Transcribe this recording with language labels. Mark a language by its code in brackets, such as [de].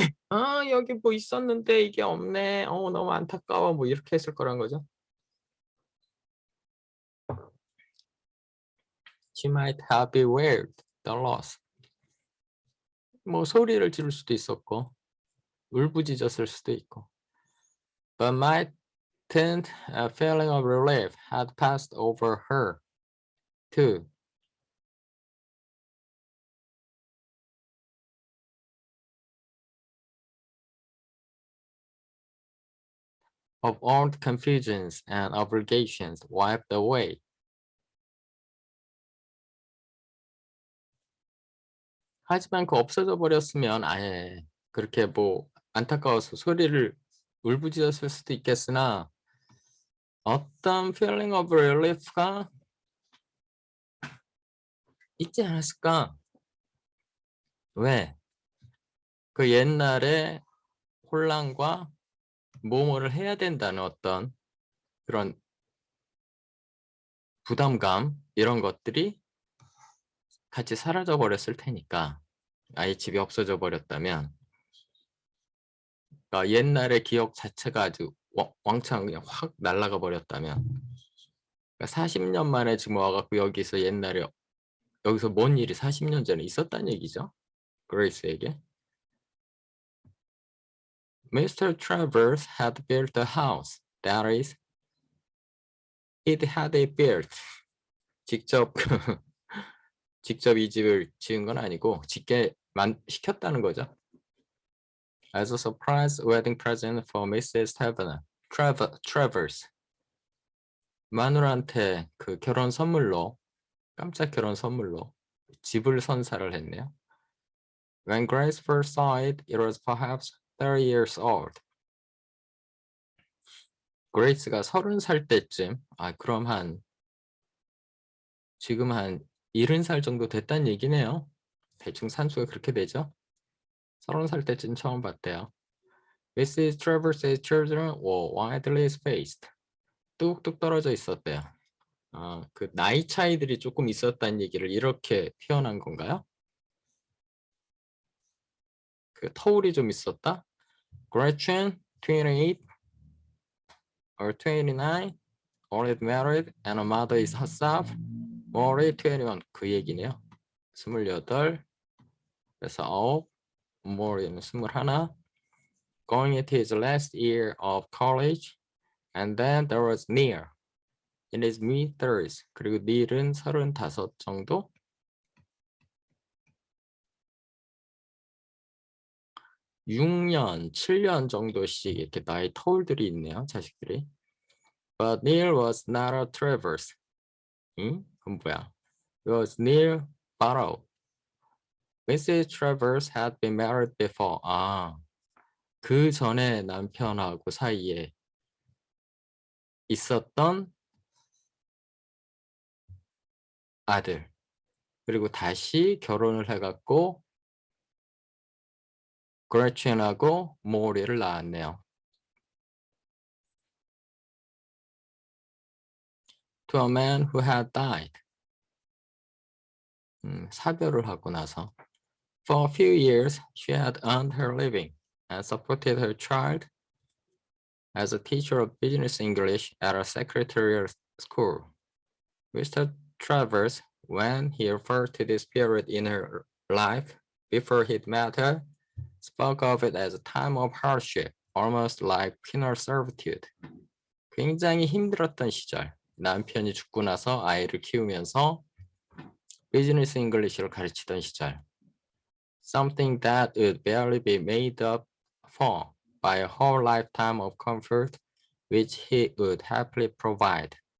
[ko] 아 여기 뭐 있었는데 이게 없네. 너무 안타까워. 뭐 이렇게 했을 거란 거죠. [en] She might have bewailed the loss. [ko] 뭐 소리를 지를 수도 있었고 울부짖었을 수도 있고. [en] But mightn't a feeling of relief had passed over her too. Of old confusions and obligations wiped away. [ko] 하지만 그 없어져 버렸으면 아예 그렇게 뭐 안타까워서 소리를 울부짖었을 수도 있겠으나 어떤 [en] feeling of relief [ko] 가 있지 않았을까? 왜? 그 옛날에 혼란과 뭐뭐를 해야 된다는 어떤 그런 부담감 이런 것들이 같이 사라져 버렸을 테니까 아예 집이 없어져 버렸다면 그러니까 옛날의 기억 자체가 아주 왕창 그냥 확 날아가 버렸다면 그러니까 40년 만에 지금 와갖고 여기서 옛날에 여기서 뭔 일이 40년 전에 있었다는 얘기죠. 그레이스에게. [en] Mr. Travers had built a house. That is, it had a built. [ko] 직접 직접 이 집을 지은 건 아니고 짓게 시켰다는 거죠. [en] As a surprise wedding present for Mrs. Travers. [ko] 마누라한테 그 결혼 선물로, 깜짝 결혼 선물로 집을 선사를 했네요. [en] When Grace first saw it, it was perhaps 30 years old. [ko] 그레이스가 30살 때쯤, 그럼 지금 한 70살 정도 됐다는 얘기네요. 대충 산수가 그렇게 되죠. 30살 때쯤 처음 봤대요. Mrs. [en] Travers's children were widely spaced. [ko] 뚝뚝 떨어져 있었대요. 그 나이 차이들이 조금 있었다는 얘기를 이렇게 표현한 건가요? 그 터울이 좀 있었다? [en] Gretchen, 28 or 29, already married and a mother is herself. [ko] Maury, 21. 그 얘기네요. 28, 그래서 9, Maury는 21. [en] Going into his last year of college, and then there was Neil in his mid-30s. [ko] 그리고 Neil은 35 정도? 6년, 7년 정도씩 이렇게 나이 터울들이 있네요, 자식들이. [en] But Neil was not a Travers. [ko] 응? 그건 뭐야? [en] It was Neil Barrow. Mrs. Travers had been married before. [ko] 그 전에 남편하고 사이에 있었던 아들. 그리고 다시 결혼을 해갖고 그레첸하고 모리를 낳았네요. [en] To a man who had died. [ko] 사별을 하고 나서. [en] For a few years, she had earned her living and supported her child as a teacher of business English at a secretarial school. Mr. Travers, when he referred to this period in her life before he'd met her, spoke of it as a time of hardship, almost like penal servitude. [ko] 굉장히 힘들었던 시절, 남편이 죽고 나서 아이를 키우면서 비즈니스 잉글리시를 가르치던 시절. [en] Something that would barely be made up for by a whole lifetime of comfort which he would happily provide.